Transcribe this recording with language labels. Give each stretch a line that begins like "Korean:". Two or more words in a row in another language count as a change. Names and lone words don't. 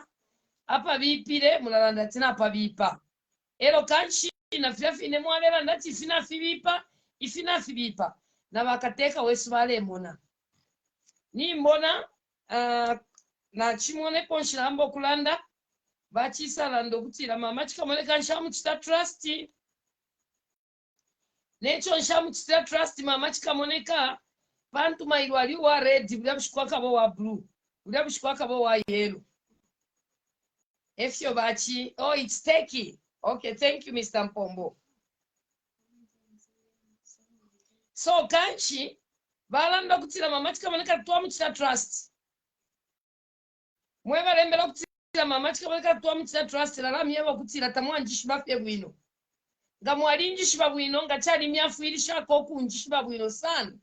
Bemba: Apa bipire mulalanda tina apa bipa. Elo kanshi na fine mwalela ndati fina fibipa. Ifina fibipa. Na wakateka wesu wale mona. Ni mbona na chimone konshilambo kulanda. Bachi salando kutira mama CHIKAMONEKA nshamu chita trust. Necho nshamu chita trust mama CHIKAMONEKA. Pantu mailwali wa red. Udabishikwa kabo wa blue. Udabishikwa kabo wa yellow. Efyo bachi.
English: Oh, it's teki. Okay, thank you, Mr. Mpombo.
Bemba: So kanchi balanda kutira mama CHIKAMONEKA tuwa mchita trust. Mweba lembela kutira mama CHIKAMONEKA tuwa mchita trust. Lala miewa kutira tamuwa njishiba fye bwino. Nga mwali njishiba bwino nga chali miafu ilisha koku njishiba bwino sana.